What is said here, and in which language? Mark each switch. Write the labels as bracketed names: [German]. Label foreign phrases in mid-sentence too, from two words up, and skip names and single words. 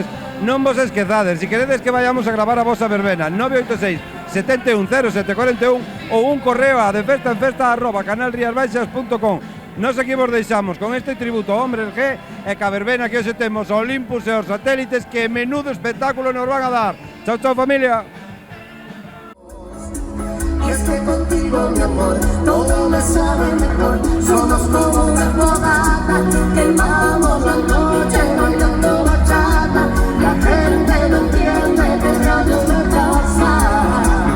[Galician] Non vos esquezades, se queredes que vayamos a gravar a vosa verbena, 986 71 0741 ou un correo a defestaenfesta@canalriasbaixas.com. Nos aquí vos deixamos con este tributo ao Hombres G e ca verbena que hoxe temos ao Olympus e aos satélites, que menudo espectáculo nos van a dar. Chao, chao, familia. [Spanish] Y es que contigo, mi amor, todo me sabe mejor. Somos como una fogata, quemamos la noche bailando bachata. La gente no entiende que rayos me pasa.